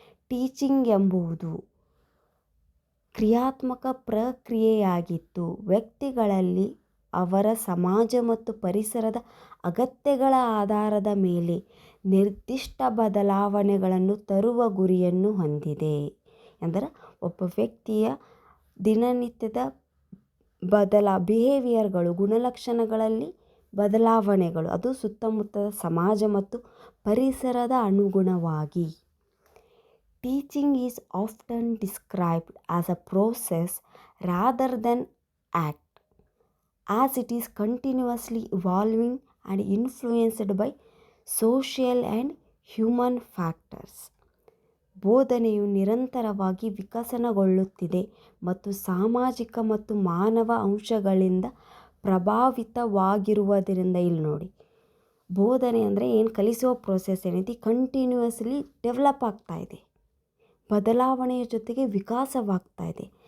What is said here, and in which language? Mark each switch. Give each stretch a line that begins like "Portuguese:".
Kannada: Teaching ಎಂಬುದು ಕ್ರಿಯಾತ್ಮಕ ಪ್ರಕ್ರಿಯೆಯಾಗಿದ್ದು ವ್ಯಕ್ತಿಗಳಲ್ಲಿ ಅವರ ಸಮಾಜ ಮತ್ತು ಪರಿಸರದ ಅಗತ್ಯಗಳ ಆಧಾರದ ಮೇಲೆ ನಿರ್ದಿಷ್ಟ ಬದಲಾವಣೆಗಳನ್ನು ತರುವ ಗುರಿಯನ್ನು ಹೊಂದಿದೆ. ಅಂದರೆ ಒಬ್ಬ ವ್ಯಕ್ತಿಯ ದಿನನಿತ್ಯದ ಬಿಹೇವಿಯರ್ಗಳು, ಗುಣಲಕ್ಷಣಗಳಲ್ಲಿ ಬದಲಾವಣೆಗಳು, ಅದು ಸುತ್ತಮುತ್ತದ ಸಮಾಜ ಮತ್ತು ಪರಿಸರದ ಅನುಗುಣವಾಗಿ.
English: Teaching is often described as a process rather than act, as it is continuously evolving and influenced by social and human factors.
Kannada: ಬೋಧನೆಯು ನಿರಂತರವಾಗಿ ವಿಕಸನಗೊಳ್ಳುತ್ತಿದೆ ಮತ್ತು ಸಾಮಾಜಿಕ ಮತ್ತು ಮಾನವ ಅಂಶಗಳಿಂದ ಪ್ರಭಾವಿತವಾಗಿರುವುದರಿಂದ. ಇಲ್ಲಿ ನೋಡಿ, ಬೋಧನೆ ಅಂದರೆ ಏನು ಕಲಿಸುವ ಪ್ರೋಸೆಸ್ ಏನೈತಿ ಕಂಟಿನ್ಯೂಯಸ್ಲಿ ಡೆವಲಪ್ ಆಗ್ತಾ ಇದೆ, ಬದಲಾವಣೆಯ ಜೊತೆಗೆ ವಿಕಾಸವಾಗ್ತಾ ಇದೆ.